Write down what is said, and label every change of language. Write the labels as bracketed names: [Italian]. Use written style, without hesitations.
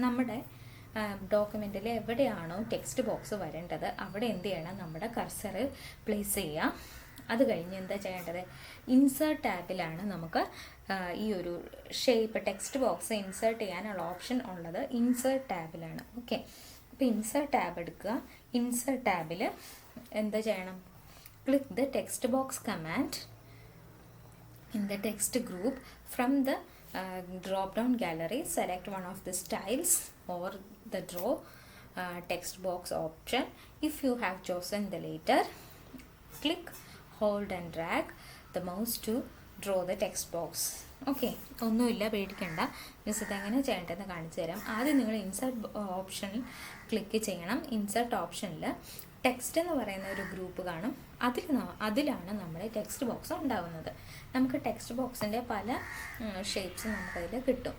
[Malayalam] നമ്മുടെ ഡോക്യുമെൻറ്റിൽ എവിടെയാണോ text box വരേണ്ടത് അവിടെ എന്ത് ചെയ്യണം? നമ്മുടെ കഴ്സർ പ്ലേസ് ചെയ്യുക. അത് കഴിഞ്ഞ് എന്താ ചെയ്യേണ്ടത്? ഇൻസേർട്ട് ടാബിലാണ് നമുക്ക് ഈ ഒരു ഷേപ്പ് ടെക്സ്റ്റ് ബോക്സ് ഇൻസേർട്ട് ചെയ്യാനുള്ള ഓപ്ഷൻ ഉള്ളത് ഇൻസേർട്ട് ടാബിലാണ്. ഓക്കെ, അപ്പോൾ ഇൻസേർട്ട് ടാബ് എടുക്കുക. ഇൻസേർട്ട് ടാബിൽ എന്താ ചെയ്യണം? [English] Click the text box command in the text group from the drop down gallery. Select one of the styles or the draw text box option. If you have chosen the latter, click, hold and drag the mouse to draw the text box. [Malayalam] Okay, ഒന്നുമില്ല, പേടിക്കണ്ട. Miss ഇതെങ്ങനെ ചെയ്യേണ്ടതെന്ന് കാണിച്ചു തരാം. ആദ്യം നിങ്ങൾ insert ഓപ്ഷനിൽ click ചെയ്യണം. ഇൻസേർട്ട് ഓപ്ഷനിൽ ടെക്സ്റ്റ് എന്ന് പറയുന്ന ഒരു ഗ്രൂപ്പ് കാണും. അതിലാണ് നമ്മുടെ ടെക്സ്റ്റ് ബോക്സ് ഉണ്ടാകുന്നത്. നമുക്ക് ടെക്സ്റ്റ് ബോക്സിൻ്റെ പല ഷേപ്സ് നമുക്കതിൽ കിട്ടും.